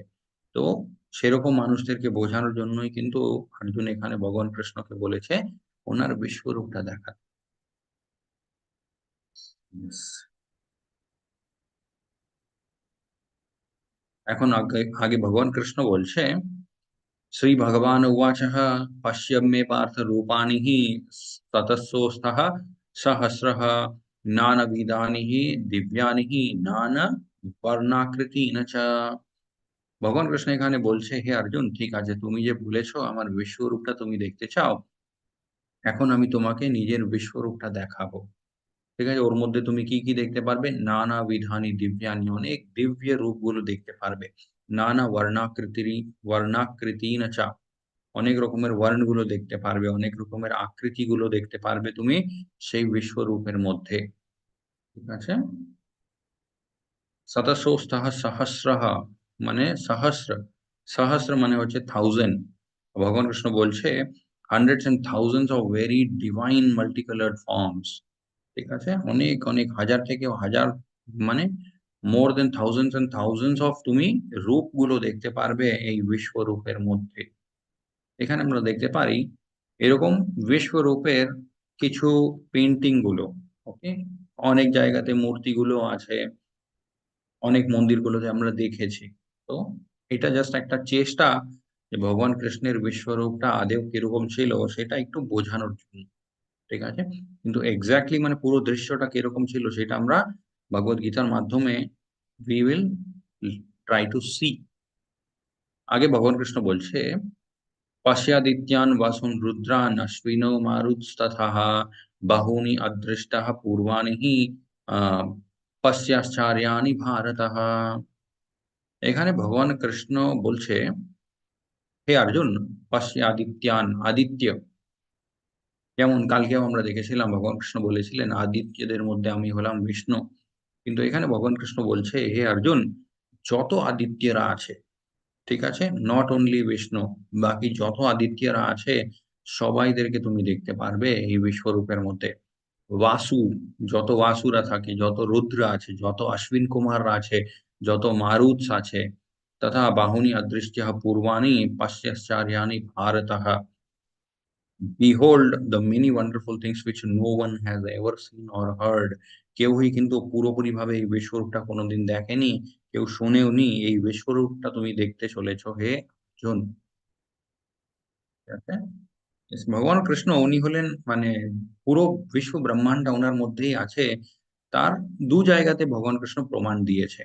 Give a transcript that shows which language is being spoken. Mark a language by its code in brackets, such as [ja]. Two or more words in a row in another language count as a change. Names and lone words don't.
[bn] তো সেরকম মানুষদেরকে বোঝানোর জন্যই কিন্তু অর্জুন এখানে ভগবান কৃষ্ণকে বলেছে উনার বিশ্বরূপটা দেখাতে। ইয়েস। এখন আগে ভগবান কৃষ্ণ বলছে, [sa] श्रीभगवानुवाचः पश्य मे पार्थ रूपाणि हि ततस्सोऽस्तः सहस्रः नानाविधानि हि दिव्यानि हि नानावर्णाकृतीनि च। [bn] ভগবান কৃষ্ণ এখানে বলছে, হে অর্জুন, ঠিক আছে, তুমি যে বলেছ আমার বিশ্বরূপটা তুমি দেখতে চাও, এখন আমি তোমাকে নিজের বিশ্বরূপটা দেখাবো। ঠিক আছে? ওর মধ্যে তুমি কি, কি দেখতে পারবে? [sa] নানা বিধানি দিব্যানি, [bn] অনেক দিব্য রূপগুলো দেখতে পারবে। [sa] নানা বর্ণাকৃতিন চ, [bn] অনেক রকমের ওয়ার্ণগুলো দেখতে পারবে, অনেক রকমের আকৃতিগুলো দেখতে পারবে তুমি সেই বিশ্বরূপের মধ্যে। ঠিক আছে? [sa] শতশোস্তহ সহস্রহ, [bn] মানে সহস্র। সহস্র মানে হচ্ছে 1000। ভগবান কৃষ্ণ বলছে [en] hundreds and thousands of very divine multicolored forms। [bn] ঠিক আছে? অনেক, অনেক হাজার থেকেও হাজার, মানে [en] more than thousands and thousands of [bn] তুমি রূপগুলো দেখতে পারবে এই বিশ্বরূপের মধ্যে। এখানে আমরা দেখতে পারি এরকম বিশ্বরূপের কিছু পেইন্টিং গুলো, ওকে? অনেক জায়গাতে মূর্তিগুলো আছে, অনেক মন্দিরগুলোতে আমরা দেখেছি। তো এটা জাস্ট একটা চেষ্টা যে ভগবান কৃষ্ণের বিশ্বরূপটা আদৌ কিরকম ছিল সেটা একটু বোঝানোর জন্য। ঠিক আছে? কিন্তু এক্সাক্টলি মানে পুরো দৃশ্যটা কিরকম ছিল সেটা আমরা ভগবদ গীতার মাধ্যমে [en] we will try to see। [bn] আগে ভগবান কৃষ্ণ বলছে, पश्यादित्यान् वसून् रुद्रान् अश्विनो मारुतस्तथा बहूनि अदृष्टाः पूर्वाणि हि পশ্চাশ্চর্যাণি ভারতঃ। এখানে ভগবান কৃষ্ণ বলছে, হে অর্জুন, [sa] পশ্য আদিত্যান, [bn] আদিত্য, যেমন কালকেও আমরা দেখেছিলাম ভগবান কৃষ্ণ বলেছিলেন আদিত্যদের মধ্যে আমি হলাম বিষ্ণু। কিন্তু এখানে ভগবান কৃষ্ণ বলছে, হে অর্জুন, যত আদিত্যরা আছে, ঠিক আছে? [en] not only [bn] বিষ্ণু, বাকি যত আদিত্যরা আছে সবাইদেরকে তুমি দেখতে পারবে এই বিশ্বরূপের মধ্যে। বাসু, যত বাসুরা থাকে, যত রুদ্র আছে, যত অশ্বিন কুমাররা আছে, যত মারুতস আছে, [sa] তথা বাহুনি অদৃষ্ট্যঃ পূর্বাণি পশ্যশ্চার্যাণি ভারতঃ। [en] Behold the many wonderful things which no one has ever seen or heard. [bn] কেউই কিন্তু পুরোপুরিভাবে এই বিশ্বরূপটা কোনোদিন দেখেনি, কেউ শোনেওনি। এই বিশ্বরূপটা তুমি দেখতে চলেছ হে অর্জুন। ঠিক আছে? Yes, ভগবান কৃষ্ণ উনি হলেন মানে পুরো বিশ্ব ব্রহ্মাণ্ডটা উনার মধ্যেই আছে। তার ২ জায়গাতে ভগবান কৃষ্ণ প্রমাণ দিয়েছে।